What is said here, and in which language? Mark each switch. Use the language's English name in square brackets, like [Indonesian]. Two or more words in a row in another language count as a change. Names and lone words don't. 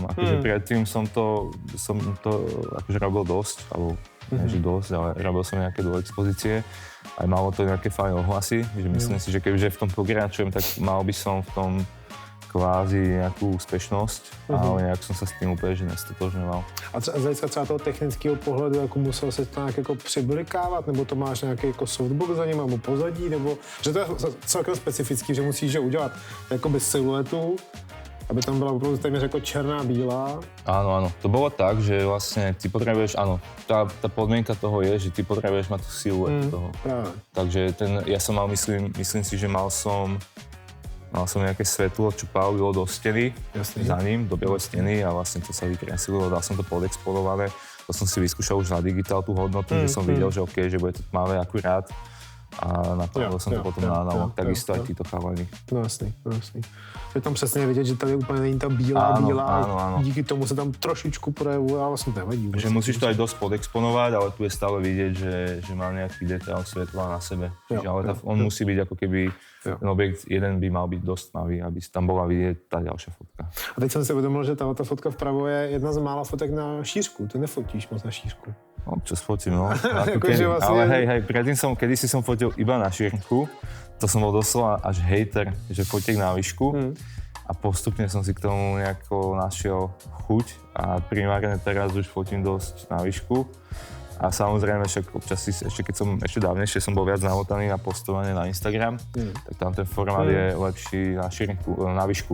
[Slovak] Akože predtým som to akože robil dosť, alebo nie že dosť, ale robil som nejaké dvojexpozície. Aj malo to nejaké fajn ohlasy, že myslím si, že kebyže v tom pokračujem, tak mal by som v tom kvázi nejakú úspešnosť, ale nejak som sa s tím úplně že nestotožňoval. [Czech] A z hlediska třeba toho technického pohledu, jako musel se to nějak jako přiblikávat, nebo to máš nějaký jako softbox za ním, nebo pozadí, nebo že to je celkem specifický, že musíš udělat jakoby siluetu, aby tam byla opravdu téměř jako černá, bílá. [Slovak] Áno, to bolo tak, že vlastne ty potrebuješ, áno, tá podmienka toho je, že ty potrebuješ mať tú siluetu toho. Práve. Takže ja som mal, myslím si, že mal som nejaké svetlo, čo pálilo do steny za ním, do bielej steny a vlastne to sa vykreslilo, dal som to podexponované. To som si vyskúšal už na digitál tú hodnotu, že som videl, že OK, že bude to tmavé akurát a napadlo som to potom na analog, takisto aj títo chalani. [Czech] No jasný. Je tam přesně vidět, že tady úplně není ta bílá, [Slovak] áno. [Czech] Díky tomu se tam trošičku projevuje, ale vlastně to nevadí. [Slovak] Že musíš to aj dosť podexponovať, ale tu je stále vidieť, že má nejaký detail svetla na sebe. Ale on musí byť ako keby ten objekt jeden by mal byť dosť tmavý, aby tam bola vidieť tá ďalšia fotka. [Czech] A teď jsem si uvědomil, že ta fotka vpravo je jedna z mála fotek na šířku. Ty nefotíš moc na šířku. [Slovak] Občas fotím, no. Ale hej, kedysi som fotil iba na šírku. To som bol doslova až hejter, že fotiek na výšku. A postupne som si k tomu nejako našiel chuť a primárne teraz už fotím dosť na výšku. A samozrejme však občas ešte dávnejšie som bol viac namotaný na postovanie na Instagram, tak tam ten formát je lepší na šírku, na výšku.